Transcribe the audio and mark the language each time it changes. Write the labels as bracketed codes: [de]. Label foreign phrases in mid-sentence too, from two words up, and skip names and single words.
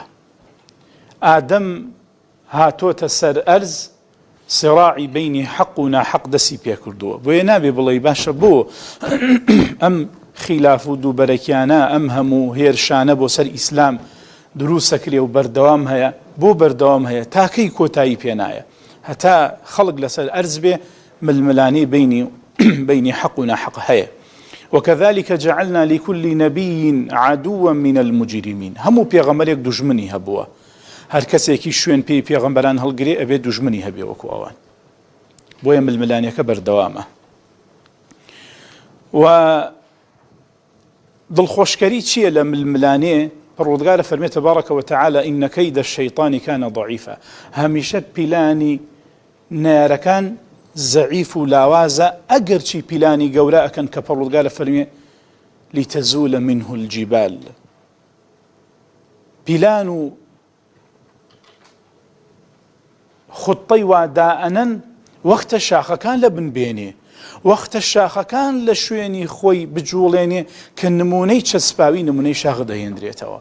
[ckb] ئادەم هاتۆتە سەر ئەرز صراعی بینی حەق و ناحەق دەسی پێ کردووە، بۆیە نابێ بڵێ باشە بۆ ئەم خیلاف و دووبەرەکیانە ئەم هەموو هێرشانە بۆ سەر ئیسلام دروستەکرێ و بەردەوام هەیە، بۆ بەردەوام هەیە تاکەی کۆتایی پێنایە هەتا خەڵک لەسەر ئەرز بێ ململانی بینی حەق و ناحەق هەیە. [ar] وكذلك جعلنا لكل نبي عدوا من المجرمين. [ckb] هەموو پێغەمبەرێک دوژمنی هەبووە، هەر کەسێکی شوێن پێی پێغەمبەران هەڵگرێ ئەبێ دوژمنی هەبێ وەکو ئەوان، بۆیە ململانیەکە بەردەوامە. و دڵخۆشکەری چییە لە ململانێ؟ پەروەردگار فەرمێ [ar] تەبارەکە وتعالى إن كيد الشيطان كان ضعيفا. [ckb] هەمیشە پیلانی نارەکان زەعیف و لاوازە ئەگەرچی پیلانی گەورە ئەکەن کە پەروەردگار فەرمێ [ar] لتزول منه الجبال. [ckb] پیلان و خوتەی وادائەنەن وەختە شاخەکان لە بنبێنێ، وەختە شاخەکان لە شوێنی خۆی بجوڵێنێ کە نمونەی چەسپاوی نمونەی شاخ دەهێنرێتەوە.